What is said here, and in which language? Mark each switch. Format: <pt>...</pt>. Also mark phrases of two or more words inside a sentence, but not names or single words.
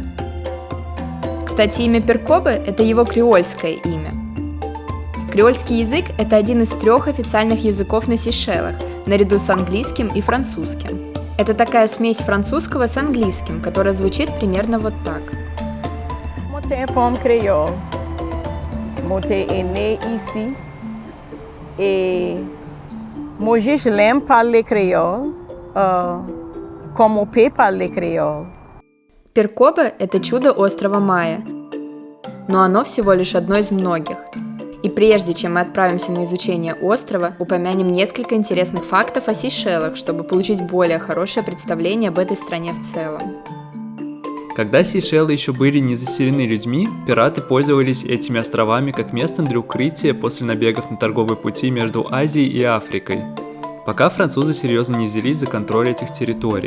<ru>Кстати, имя Перкобе – это его креольское имя. Креольский язык – это один из 3 официальных языков на Сейшелах, наряду с английским и французским. Это такая смесь французского с английским, которая звучит примерно вот так.</ru> <fr>Moi, une femme créole. Moi, suis née ici. Et moi, je l'aime parler créole, comme on peut parler créole.</fr> <ru>Перкобе – это чудо острова Майя, но оно всего лишь одно из многих. И прежде чем мы отправимся на изучение острова, упомянем несколько интересных фактов о Сейшелах, чтобы получить более хорошее представление об этой стране в целом. Когда Сейшелы еще были не заселены людьми, пираты пользовались этими островами как местом для укрытия после набегов на торговые пути между Азией и Африкой, пока французы серьезно не взялись за контроль этих территорий.</ru>